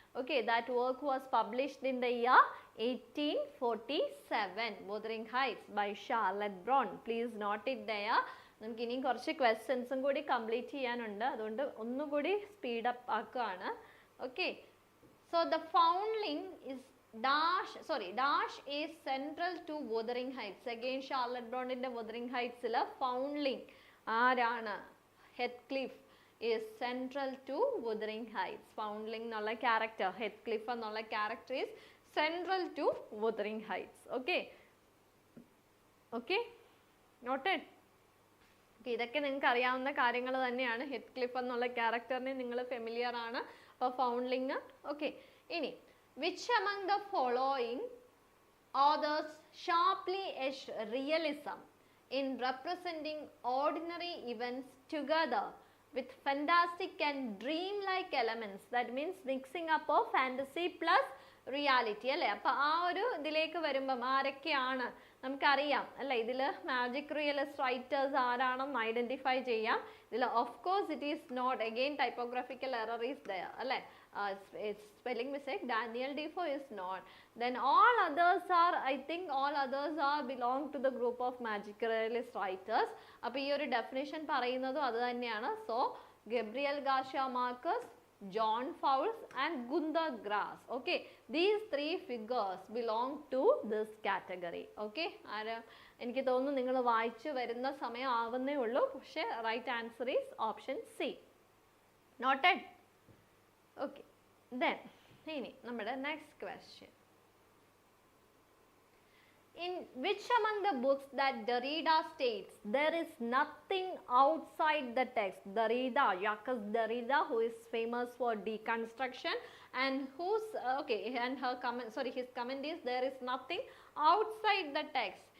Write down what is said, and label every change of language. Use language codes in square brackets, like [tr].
[en] Okay, that work was published in the year 1847. Wuthering Heights by Charlotte Bronte. Please note it there. [ml] നമുക്ക് ഇനിയും കുറച്ച് ക്വസ്റ്റ്യൻസും കൂടി complete ചെയ്യാനുണ്ട്, അതുകൊണ്ട് ഒന്നുകൂടി സ്പീഡ് അപ്പ് ആക്കുകയാണ്. [en] Okay, so the foundling is dash is central to Wuthering Heights. [ml] Again Charlotte ബ്രോണ്ടിന്റെ Wuthering Heights-ൽ ഫൗണ്ട്ലിംഗ് ആരാണ്? [en] Heathcliff is central to Wuthering Heights. [ml] ഫൗണ്ട്ലിംഗ് എന്നുള്ള ക്യാരക്ടർ, ഹെത്ക്ലിഫ് എന്നുള്ള character [en] is central to Wuthering Heights. Okay, noted. [ml] ഇതൊക്കെ നിങ്ങൾക്ക് അറിയാവുന്ന കാര്യങ്ങൾ തന്നെയാണ്. ഹെത്ക്ലിഫ് എന്നുള്ള ക്യാരക്ടറിനെ നിങ്ങൾ ഫെമിലിയർ ആണ്. അപ്പോൾ ഫൗണ്ട്ലിംഗ്. [en] Okay, ഇനി which among the following authors sharply edged realism in representing ordinary events together with fantastic and dream-like elements? That means mixing up of fantasy plus reality അല്ലേ. [ml] അപ്പോൾ ആ ഒരു ഇതിലേക്ക് വരുമ്പം ആരൊക്കെയാണ് നമുക്കറിയാം അല്ലേ. ഇതിൽ മാജിക് റിയലിസ്റ്റ് റൈറ്റേഴ്സ് ആരാണെന്ന് ഐഡന്റിഫൈ ചെയ്യാം. [en] ഇതിൽ of course it is not, again typographical error is there അല്ലേ. Spelling mistake, Daniel Defoe is not. Then all others are, I think all others are belong to the group of magic realist writers. [ml] അപ്പോൾ ഈ ഒരു definition പറയുന്നതും അത് തന്നെയാണ്. [en] So Gabriel Garcia Marquez, John Fowles and Gunther Grass. Okay, these three figures belong to this category. [ml] Okay, എനിക്ക് തോന്നുന്നു നിങ്ങൾ വായിച്ചു വരുന്ന സമയം ആവുന്നേ ഉള്ളൂ. [en] പക്ഷേ right answer is option C. Noted. [ml] Okay, then ഇനി നമ്മുടെ next question. [en] In which among the books that Derrida states there is nothing outside the text? Derrida, Jacques Derrida, who is famous for deconstruction, and whose and her comment, his comment is there is nothing outside the text.